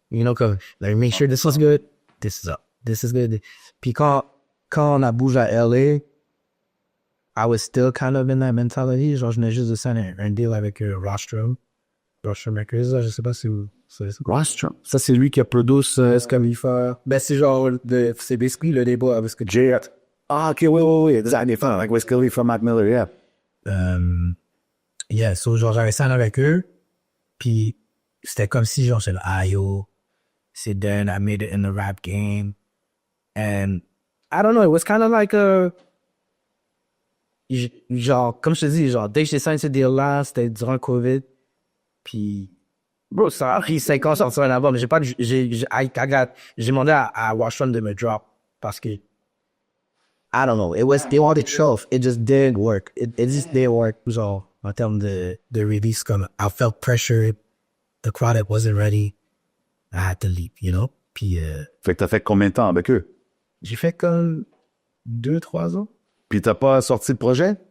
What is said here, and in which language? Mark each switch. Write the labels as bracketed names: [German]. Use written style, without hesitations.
[English] You know, [French] comme, [English] let me make sure this was good, this is up, this is good. [French] Puis quand on a bougé à LA, [English] I was still kind of in that mentality. [French] Genre, je venais juste de signer un deal avec Rostrum Records, là, je sais pas si vous savez ça. Rostrum. Ça, c'est lui qui a produit ce Khalifa. Ben, c'est genre, c'est basically le débat avec J. Ah, ok, oui. Des années fin, [English] like Wiz Khalifa, Mac Miller, yeah. Yeah, so, [French] genre, j'avais signé avec eux. Puis, c'était comme si, genre, j'étais là, [English] yo, c'est done, I made it in the rap game. And, I don't know, it was kind of like [French] genre, comme je te dis, genre, dès que j'ai signé ce deal-là, c'était durant le COVID. Puis, bro, ça a pris 5 ans de sortir un album. J'ai demandé à Washington de me drop parce que, [English] I don't know, they wanted shelf. It just didn't work. It just didn't work, [French] genre, en termes de release, comme, [English] I felt pressured. The crowd wasn't ready. I had to leave, you know? [French] Puis, Fait que t'as fait combien de temps avec eux? J'ai fait comme 2-3 ans. Puis t'as pas sorti de projet?